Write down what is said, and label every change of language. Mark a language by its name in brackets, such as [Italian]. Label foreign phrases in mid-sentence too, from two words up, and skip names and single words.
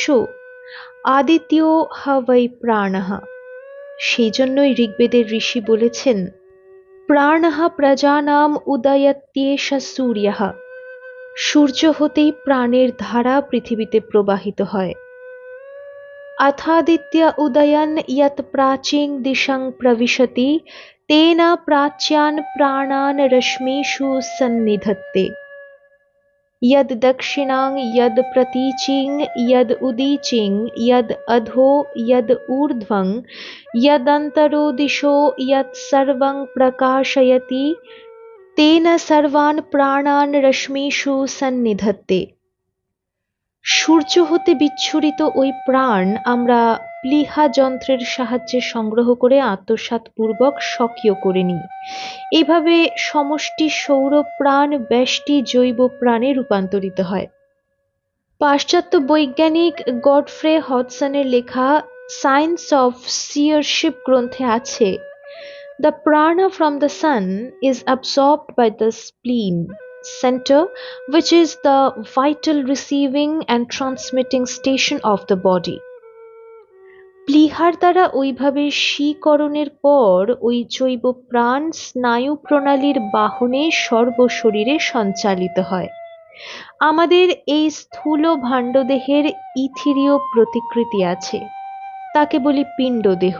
[Sanskrit] আদিত্য হাওয়াই প্রাণঃ। সেই জন্যই ঋগ্বেদের ঋষি বলেছেন, প্রাণঃ প্রজানাম উদয়ত্যেষ সূর্যঃ। [Bangla] সূর্য হতেই প্রাণের ধারা পৃথিবীতে প্রবাহিত হয়। [Sanskrit] अथादित्य उदयन यत् प्राचीं दिशं प्रविशति तेन प्राच्यान् प्राणान् रश्मिषु सन्निधत्ते। यद् दक्षिणां यद् प्रतीचिं यद् उदीचिं यद् अधो यद् ऊर्ध्वं यदन्तरो दिशो यत् सर्वं प्रकाशयति तेन सर्वान् प्राणान् रश्मिषु सन्निधत्ते। [Bangla] সূর্য হতে বিচ্ছুরিত ওই প্রাণ আমরা প্লীহা যন্ত্রের সাহায্যে সংগ্রহ করে আত্মসাৎপূর্বক স্বকীয় করে নিই। এইভাবে সমষ্টি সৌর প্রাণ ব্যষ্টি জৈব প্রাণে রূপান্তরিত হয়। পাশ্চাত্য বৈজ্ঞানিক গডফ্রে হডসনের লেখা সায়েন্স অফ সিয়ারশিপ গ্রন্থে আছে, [English] The prana from the sun is absorbed by the spleen center, which is the vital receiving and transmitting station of the body. [Bangla] প্লীহার দ্বারা ওইভাবে শীকরণের পর ওই জৈব প্রাণ স্নায়ু প্রণালীর বাহনে সর্বশরীরে সঞ্চালিত হয়। আমাদের এই স্থূল ভাণ্ডদেহের ইথিরীয় প্রতিকৃতি আছে, তাকে বলি পিণ্ডদেহ।